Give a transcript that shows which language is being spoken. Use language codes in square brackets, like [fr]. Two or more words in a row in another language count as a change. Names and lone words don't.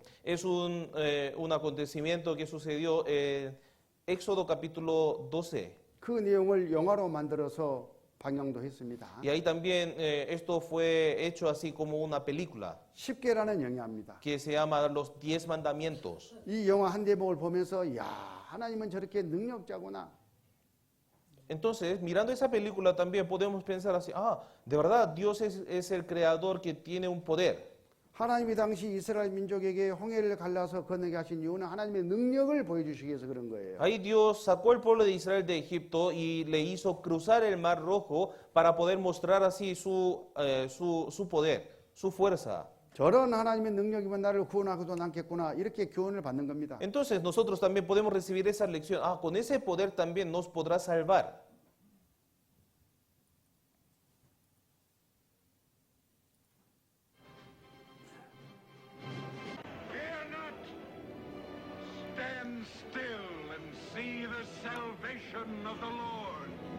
[es] Es un acontecimiento que sucedió en Éxodo capítulo 12. [ko] 그 내용을 영화로 만들어서 방영도 했습니다. [es] Y ahí también esto fue hecho así como una película [ko] 10개라는 영화입니다. [es] que se llama Los 10 Mandamientos. [ko] 이 영화 한 대목을 보면서 야, 하나님은 저렇게 능력자구나. [es] Entonces, mirando esa película también podemos pensar así, de verdad Dios es el creador que tiene un poder. [ko] 하나님이 당시 이스라엘 민족에게 홍해를 갈라서 건너게 하신 이유는 하나님의 능력을 보여주시기 위해서 그런 거예요. [es] Ahí Dios sacó al pueblo de Israel de Egipto y le hizo cruzar el mar Rojo para poder mostrar así su poder, su fuerza. [ko] 저런 하나님의 능력이면 나를 구원하고도 남겠구나 이렇게 교훈을 받는 겁니다. [es] Entonces nosotros también podemos recibir esa lección. Con ese poder también nos podrá salvar. [en] Fear not. Stand still and see the salvation of the Lord.